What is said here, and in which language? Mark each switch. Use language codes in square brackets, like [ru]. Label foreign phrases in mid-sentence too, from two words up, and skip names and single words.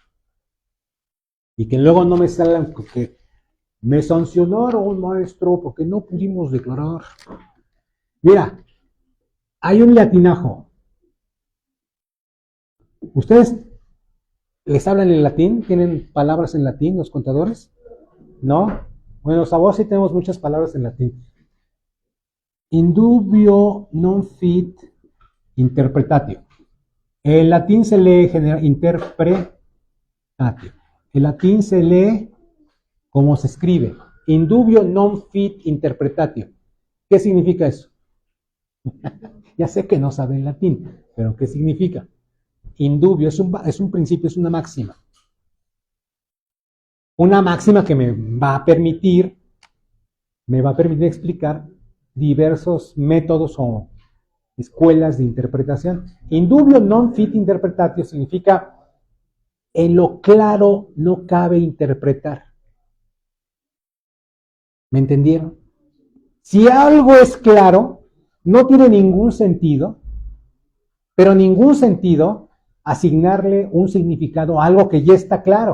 [es] Y que luego no me salgan que me sancionaron, maestro, porque no pudimos declarar. Mira, hay un latinajo. ¿Ustedes les hablan en latín? ¿Tienen palabras en latín los contadores? ¿No? Bueno, los abogados sí tenemos muchas palabras en latín. [la] Indubio non fit interpretatio. [es] El latín se lee interpretatio. El latín se lee como se escribe. [la] Indubio non fit interpretatio. [es] ¿Qué significa eso? Ya sé que no saben latín, pero ¿qué significa? Indubio es un principio, es una máxima. Una máxima que me va a permitir explicar diversos métodos o escuelas de interpretación. [la] Indubio non fit interpretatio [es] significa en lo claro no cabe interpretar. ¿Me entendieron? Si algo es claro, no tiene ningún sentido, pero ningún sentido asignarle un significado a algo que ya está claro.